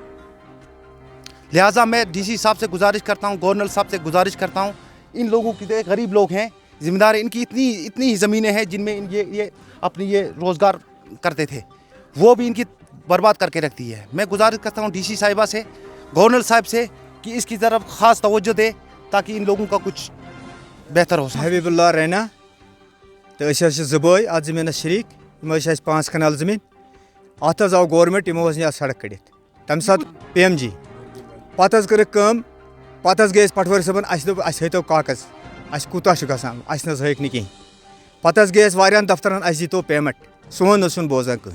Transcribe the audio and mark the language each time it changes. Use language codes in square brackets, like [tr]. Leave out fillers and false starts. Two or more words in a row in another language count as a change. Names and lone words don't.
[ur] لہٰذا میں DC صاحب سے گزارش کرتا ہوں، گورنر صاحب سے گزارش کرتا ہوں، ان لوگوں کی غریب لوگ ہیں، ذمہ دار، ان کی اتنی ہی زمینیں ہیں جن میں یہ اپنی یہ روزگار کرتے تھے، وہ بھی ان کی برباد کر کے رکھتی ہے۔ میں گزارش کرتا ہوں DC صاحبہ سے، گورنر صاحب سے، کہ اس کی طرف خاص توجہ دے تاکہ ان لوگوں کا کچھ بہتر ہو سکے۔ [ks] حبیب اللہ رینا تو زبٲے اتھ زمینس شریک، یِم ٲسۍ اَسہِ 5 کنال زمین، اتھ حظ آو گورنمنٹ، یِمو حظ نی اتھ سڑک کٔڑِتھ تمہِ ساتہٕ PMG، پتہٕ حظ کٔرٕکھ کٲم، پتہٕ حظ گٔے أسۍ پٹوٲرۍ صٲبن، اَسہِ دوٚپ اَسہِ ہٲیتو کاغذ اَسہِ کوٗتاہ چھُ گژھان، اَسہِ نہ حظ ہٲیِکھ نہٕ کِہیٖنۍ۔ پتہٕ حظ گٔے أسۍ واریاہن دفترن، اَسہِ دیٖتو پیمنٹ، سون حظ چھُنہٕ بوزان کٕہٕنۍ۔